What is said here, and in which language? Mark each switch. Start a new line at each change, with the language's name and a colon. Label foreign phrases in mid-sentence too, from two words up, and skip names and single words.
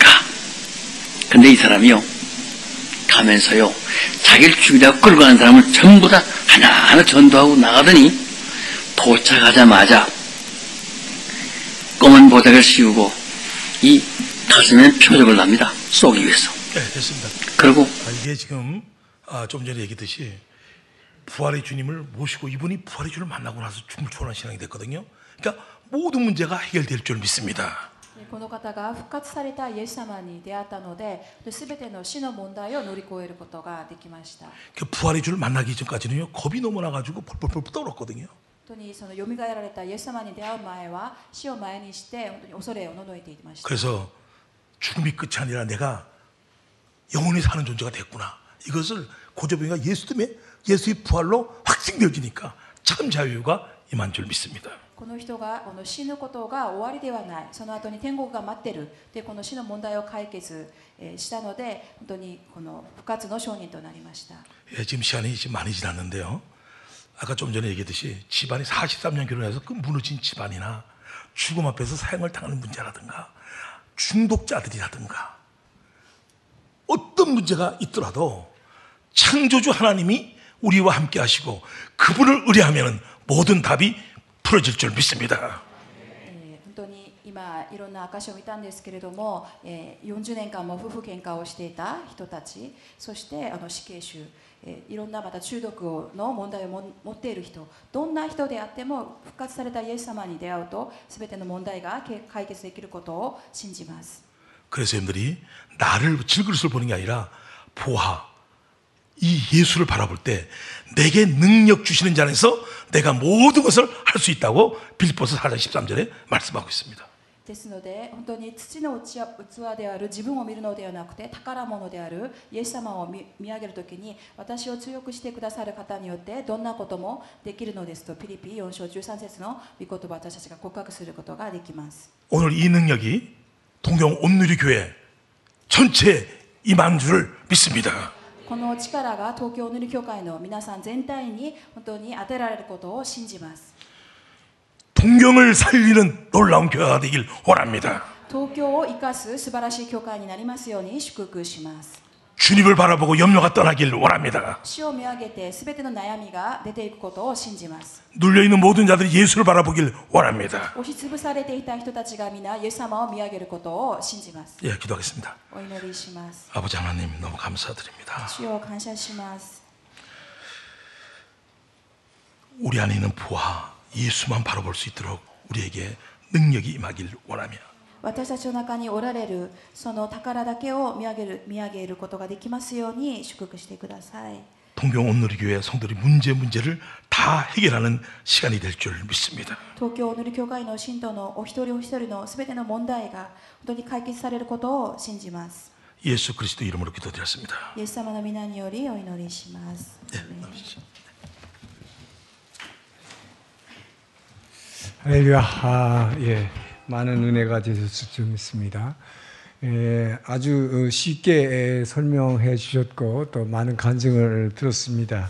Korean: 근데 이 사람이요, 가면서요, 자기를 죽이려고 끌고 가는 사람을 전부 다 하나하나 전도하고 나가더니 도착하자마자 검은 보자기를 씌우고 이 가슴에 표적을 납니다. 쏘기 위해서. 네, 됐습니다. 그리고 이게 지금 좀 전에 얘기했듯이 부활의 주님을 모시고 이분이 부활의 주님을 만나고 나서 죽음을 초월한 신앙이 됐거든요. 그러니까 모든 문제가 해결될 줄 믿습니다.
Japanese: この方が復活されたイエス様に出会ったので、全ての死の問題を乗り越えることができました。
Korean: 그 부활의 주를 만나기 전까지는요, 겁이 너무 나가지고 펄펄펄 떨었거든요.
Japanese: 本当にその蘇られたイエス様に出会う前は死を前にして本当に恐れをののいていました。
Korean: 그래서 죽음이 끝이 아니라 내가 영원히 사는 존재가 됐구나. 이것을 고조병이가 예수 때문에 예수의 부활로 확증되어지니까 참 자유가 임한 줄 믿습니다.
Japanese: この人がこの死ぬことが終わりではない、その後に天国が待っているで、この死の問題を解決したので、本当にこの復活の証人となりました。
Korean: 지금 시간이 지금 많이 지났는데요. 아까 좀 전에 얘기했듯이 집안이 43년 결혼해서 그 무너진 집안이나 죽음 앞에서 사형을 당하는 문제라든가 중독자들이라든가 어떤 문제가 있더라도 창조주 하나님이 우리와 함께 하시고 그분을 의뢰하면 모든 답이 풀어질 줄 믿습니다.
Japanese: 本当に今いろんな証を見たんですけれども、40年間も夫婦喧嘩をしていた人たち、そして死刑囚、いろんなまた中毒の問題を持っている人、どんな人であっても復活されたイエス様に出会うと全ての問題が解決できることを信じます。
Korean: 그래서 여러분들이 나를 질그릇을 보는 게 아니라 보아 이 예수를 바라볼 때 내게 능력 주시는 자 안에서 내가 모든 것을 할 수 있다고 빌립보서 4장 13절에 말씀하고 있습니다.
Japanese: ですので本当に土の器である自分を見るのではなくて宝物であるイエス様を見上げるときに私を強くしてくださる方によってどんなこともできるのですとピリピ4章13節の御言葉を私たちが告白することができます。
Korean: 오늘 이 능력이 동경 온누리교회 전체에 임한 줄 믿습니다.
Japanese: この力が東京おぬり教会の皆さん全体に本当に当てられることを信じます。
Korean: 동경을 살리는 놀라운 교회가 되길 원합니다.
Japanese: 東京を生かす素晴らしい教会になりますように祝福します。
Korean: 주님을 바라보고 염려가 떠나길 원합니다.
Japanese: 主を見上げて全ての悩みが出ていくことを信じます。
Korean: 눌려있는 모든 자들이 예수를 바라보길 원합니다.
Japanese: 押しつぶされていた人たちが皆イエス様を見上げることを信じます。
Korean: 예, 기도하겠습니다.
Japanese: お祈りします。
Korean: 아버지 하나님 너무 감사드립니다.
Japanese: 主を感謝します。
Korean: 우리 안에 있는 부하 예수만 바라볼 수 있도록 우리에게 능력이 임하길 원하며
Japanese: 私たちの中におられるその宝だけを見上げることができますように祝福してください。
Korean: 동경 온누리교회 성도들이 문제를 다 해결하는 시간이 될 줄 믿습니다.
Japanese: 東京おぬり教会の信徒のお一人お一人のすべての問題が本当に解決されることを信じます。
Korean: 예수 그리스도 이름으로 기도드렸습니다.
Japanese: イエス様の皆によりお祈りします。
Korean: 네, 할렐루야. 예, 많은 은혜가 되셨을 줄 믿습니다. 아주 쉽게 설명해 주셨고 또 많은 간증을 들었습니다.